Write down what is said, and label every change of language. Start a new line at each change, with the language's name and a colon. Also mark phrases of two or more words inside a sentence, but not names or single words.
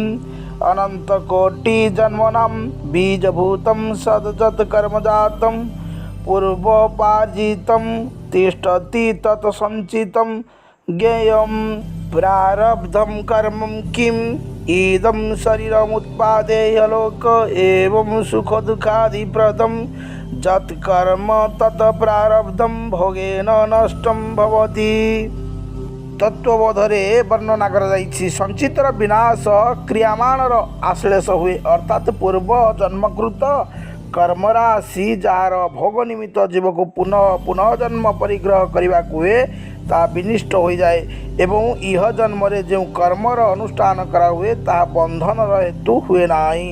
Sanskrit: अनंतकोटि जन्मनां बीजभूतं सदजत कर्मजातं पूर्वोपार्जितं तिष्ठति तत्संचितं ज्ञेयं प्रारब्धं कर्म किम? इदं शरीरमुत्पादेय लोक एवं सुख दुःखादिप्रदं যৎ কর্ম তৎ প্রারব্ধম ভোগেন নষ্টম ভবতি।
Odia: ତତ୍ତ୍ୱବୋଧରେ ବର୍ଣ୍ଣନା କରାଯାଇଛି ସଞ୍ଚିତର ବିନାଶ କ୍ରିୟାମାନର ଆଶ୍ଳେଷ ହୁଏ, ଅର୍ଥାତ୍ ପୂର୍ବ ଜନ୍ମକୃତ କର୍ମରାଶି ଯାହାର ଭୋଗ ନିମିତ୍ତ ଜୀବକୁ ପୁନଃ ପୁନଃ ଜନ୍ମ ପରିଗ୍ରହ କରିବାକୁ ହୁଏ ତାହା ବିନିଷ୍ଟ ହୋଇଯାଏ ଏବଂ ଇହ ଜନ୍ମରେ ଯେଉଁ କର୍ମର ଅନୁଷ୍ଠାନ କରାହୁଏ ତାହା ବନ୍ଧନର ହେତୁ ହୁଏ ନାହିଁ।